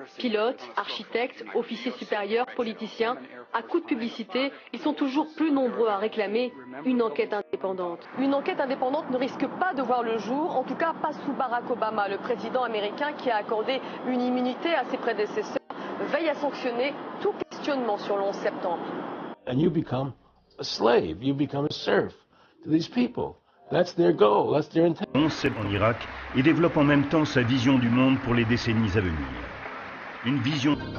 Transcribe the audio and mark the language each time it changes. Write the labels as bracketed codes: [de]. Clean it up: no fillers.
[fr] Pilotes, architectes, officiers supérieurs, politiciens, à coup de publicité, ils sont toujours plus nombreux à réclamer une enquête indépendante. Une enquête indépendante ne risque pas de voir le jour, en tout cas pas sous Barack Obama, le président américain qui a accordé une immunité à ses prédécesseurs, veille à sanctionner tout questionnement sur le 11 septembre. [en] And you become a slave, you become a serf to these people. That's their goal, that's their intent. [fr] 11 septembre en Irak et développe en même temps sa vision du monde pour les décennies à venir. Une vision...